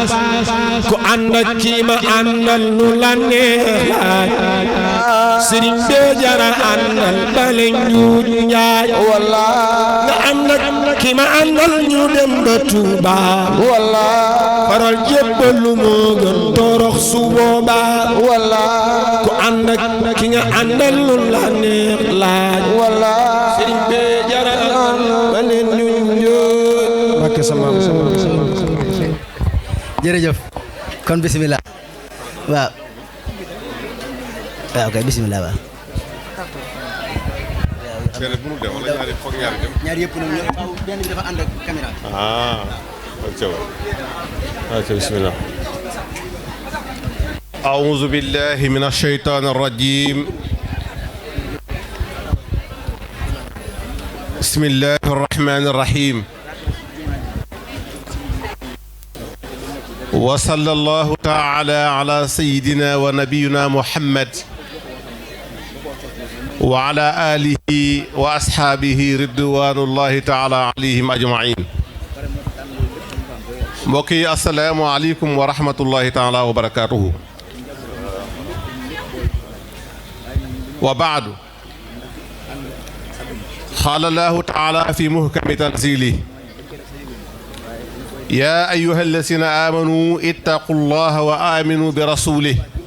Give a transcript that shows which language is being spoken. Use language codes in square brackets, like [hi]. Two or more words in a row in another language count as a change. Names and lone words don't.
[wo] ku ànd ak kii ma àndal lu la neex laaj sëriñ be jara àndal bale njuuj njaaj wallaay nga ànd ak kii ma àndal ñu dem ba Tuuba wallaay faral jébbalu moo gën torox su boobaa wallaay ku ànd ak ki nga àndal lu la neex laaj wallaay sëriñ be jara bale njuuj njaaj bakke sama jërëjëf kon bismillah waaw waaw kay bismillah waaw ñaar yëpp nag benn bi dafa ànd ak caméra [ar] bismillah أعوذ بالله من الشيطان الرجيم بسم الله الرحمن الرحيم وصلى الله تعالى على سيدنا ونبينا محمد وعلى آله وأصحابه رضوان الله تعالى عليهم أجمعين mbokki السلام عليكم ورحمة الله تعالى وبركاته وبعد قال الله تعالى في محكم تنزيله يا أيها الذين آمنوا اتقوا الله وآمنوا برسوله